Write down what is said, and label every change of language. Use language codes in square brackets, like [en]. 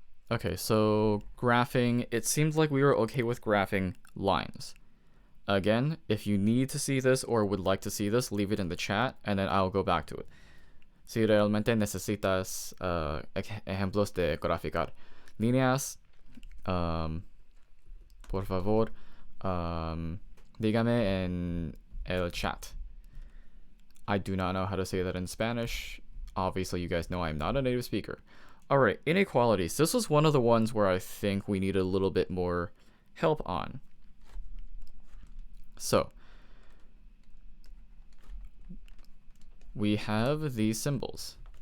[en] Okay, so graphing, it seems like we were okay with graphing lines. Again, if you need to see this or would like to see this, leave it in the chat, and then I'll go back to it. [es] Si realmente necesitas ejemplos de graficar líneas, por favor, dígame en el chat. [en] I do not know how to say that in Spanish. Obviously, you guys know I'm not a native speaker. All right, inequalities. This was one of the ones where I think we need a little bit more help on. So, we have these symbols.